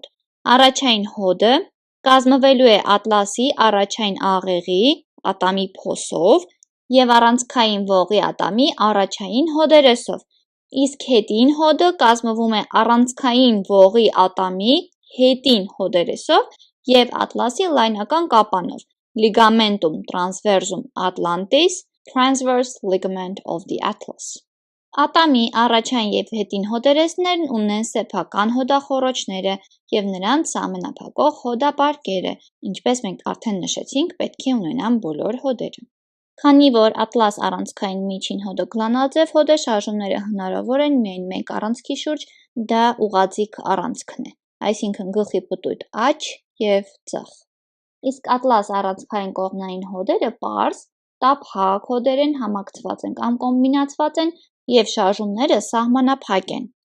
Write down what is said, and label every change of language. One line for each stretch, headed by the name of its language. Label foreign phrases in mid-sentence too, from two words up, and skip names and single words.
Armenian: Առաջային հոդը կազմվելու է ատլասի առաջային աղեղի ատամի փոսով և առանցքային ողի ատամի առաջային հոդերեսով, իսկ հետին հոդը կազմվում է առանցքային ողի ատամի հետին հոդերեսով և ատլասի լայնական կապանով
Latin: ligamentum transversum Atlantis,
English: transverse ligament of the atlas։
Armenian: Ատամի առաջային և հետին հոդերեսներն ունեն սեփական հոդախոռոչները և նրանց ամենափակող հոդապարկերը, ինչպես մենք արդեն նշեցինք, պետք է ունենան բոլոր հոդերը։ Քանի որ ատլաս առանցքային միջին հոդը գլանաձև հոդ է, շարժումները հնարավոր են միայն մեկ առանցքի շուրջ, դա ուղղաձիգ առանցքն է, այսինքն գլխի պտույտ աջ և ձախ։ Իսկ ատլաս առանցքային կողմնային հոդերը պարզ, տափակ հոդեր են, համակցված են կամ կոմբինացված են և շարժումները սահմանափակ են։